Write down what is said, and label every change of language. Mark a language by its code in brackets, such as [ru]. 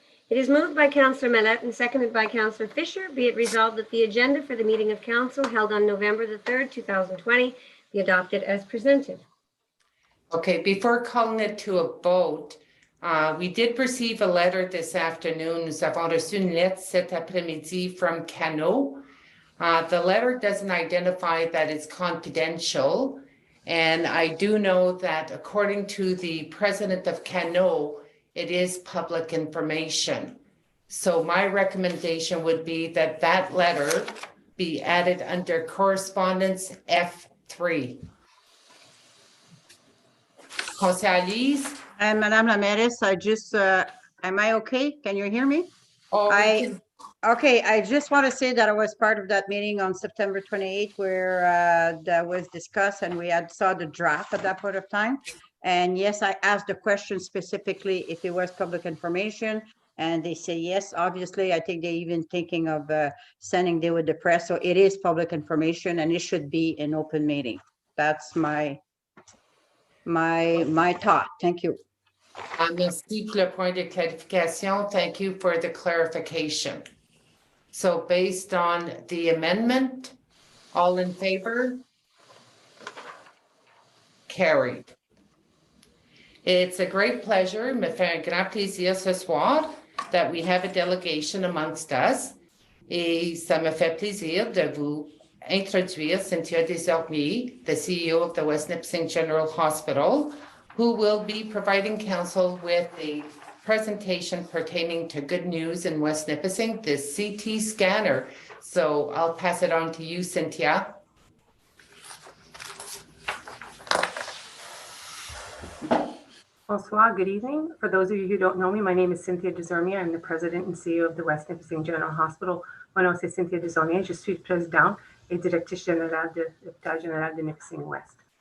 [en] It is moved by Councillor Mallette and seconded by Councillor Fisher. Be it resolved that the agenda for the meeting of council held on November the 3rd, 2020 be adopted as presented. Okay, before calling it to a vote, we did receive a letter this afternoon. [fr] Nous avons reçu une lettre cet après-midi [en] from Cano. The letter doesn't identify that it's confidential. And I do know that according to the president of Cano, it is public information. So my recommendation would be that that letter be added under correspondence F3. [fr] Conseil Lise? [en] And [fr] Madame la Mairesse, [en] I just, am I okay? Can you hear me? Oh, Okay, I just want to say that I was part of that meeting on September 28th where that was discussed and we had saw the draft at that point of time. And yes, I asked the question specifically if it was public information and they say yes. Obviously, I think they're even thinking of sending it with the press. So it is public information and it should be an open meeting. That's my thought. Thank you. [fr] Merci pour le point de clarification. [en] Thank you for the clarification. So based on the amendment, all in favor? Carried. It's a great pleasure, [fr] me fait un grand plaisir ce soir [en] that we have a delegation amongst us. [fr] Et ça me fait plaisir de vous introduire [en] Cynthia Desormeaux, the CEO of the West Nipissing General Hospital, who will be providing council with a presentation pertaining to good news in West Nipissing, the CT scanner. So I'll pass it on to you, Cynthia. [fr] Bonsoir, [en] good evening. For those of you who don't know me, my name is Cynthia Desormeaux. I'm the president and CEO of the West Nipissing General Hospital. [fr] Mon nom c'est Cynthia Desormeaux. Je suis présidente et directrice générale de l'Hôpital Général de Nipissing West.